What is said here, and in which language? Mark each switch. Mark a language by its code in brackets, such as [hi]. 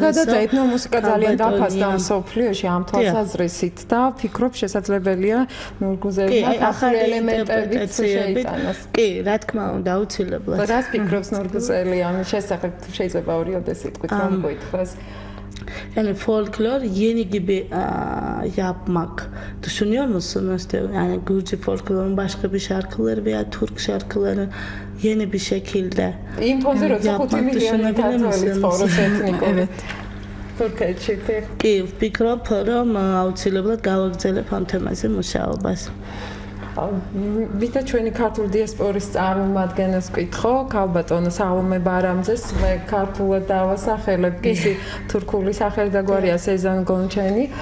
[ka] ზოგადად ეთნომუსიკა ძალიან დაფასდა მსოფლიოში ამ თვალსაზრისით და ვფიქრობ შესაძლებელია ნურგზელიმა ახალი ელემენტებიც შეიტანოს. კი, რა თქმა უნდა, აუცილებლად. რას ფიქრობს ნურგზელი ამის შესახებ? შეიძლება ორი სიტყვით რომ გითხრას. [tr] Yani folklor yeni gibi yapmak düşünüyor musunuz? Yani Gürcü folklorun başka bir şarkıları veya Türk şarkıları yeni bir şekilde yapmak düşünebilir misiniz? Evet. Türkçe. [ka] Ki ვფიქრობ რომ აუცილებლად გავაგრძელებ ამ თემაზე მუშაობას. ვიდა ჩვენი ქართული დიასპორის წარმომადგენელს ვკითხო, ქალბატონო სალომე ბარამძეს, მე ქართულად დავასახელებ, კისი თურქული სახელი და გვარია სეზან გონჩენი.